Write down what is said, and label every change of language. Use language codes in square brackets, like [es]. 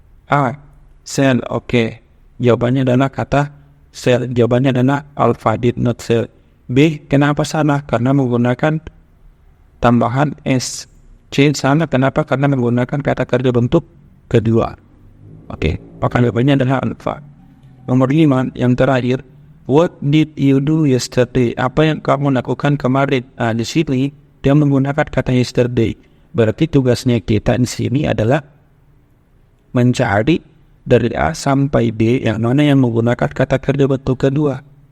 [id] A, sell, oke. Jawabannya adalah kata sell. Jawabannya adalah [en] alpha did not sell. [id] B, kenapa salah? Karena menggunakan tambahan S. C, salah kenapa? Karena menggunakan kata kerja bentuk kedua. Oke, maka jawabannya adalah alpha. Nomor 5, yang terakhir. [en] What did you do yesterday? [id] Apa yang kamu lakukan kemarin? Di sini dia menggunakan kata yesterday. Berarti tugasnya kita di sini adalah mencari dari A sampai D yang mana yang menggunakan kata kerja bentuk kedua.